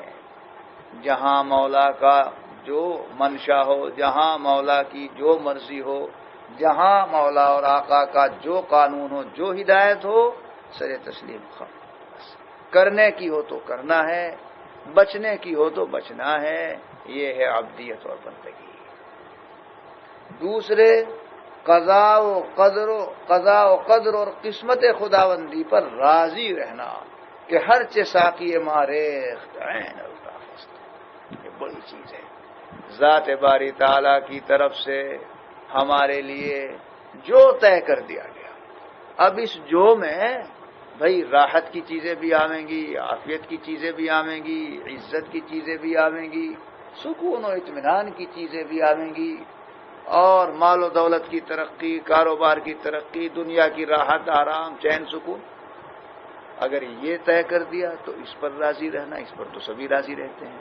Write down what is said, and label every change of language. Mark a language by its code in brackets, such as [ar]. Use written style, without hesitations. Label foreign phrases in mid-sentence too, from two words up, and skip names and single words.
[ur] جہاں مولا کا جو منشا ہو، جہاں مولا کی جو مرضی ہو، جہاں مولا اور آقا کا جو قانون ہو، جو ہدایت ہو، سر تسلیم کرنے کی ہو تو کرنا ہے، بچنے کی ہو تو بچنا ہے، یہ ہے عبدیت اور بندگی۔ دوسرے، قضاء و قدر اور قسمت خداوندی پر راضی رہنا، کہ [fa] ہر چه ساقی ماریخت عین التافست، [ur] یہ بڑی چیز ہے۔ ذات باری تعالیٰ کی طرف سے ہمارے لیے جو طے کر دیا گیا، اب اس جو میں بھئی راحت کی چیزیں بھی آویں گی، عافیت کی چیزیں بھی آویں گی، عزت کی چیزیں بھی آویں گی، سکون و اطمینان کی چیزیں بھی آویں گی، اور مال و دولت کی ترقی، کاروبار کی ترقی، دنیا کی راحت، آرام، چین، سکون، اگر یہ طے کر دیا تو اس پر راضی رہنا، اس پر تو سبھی راضی رہتے ہیں۔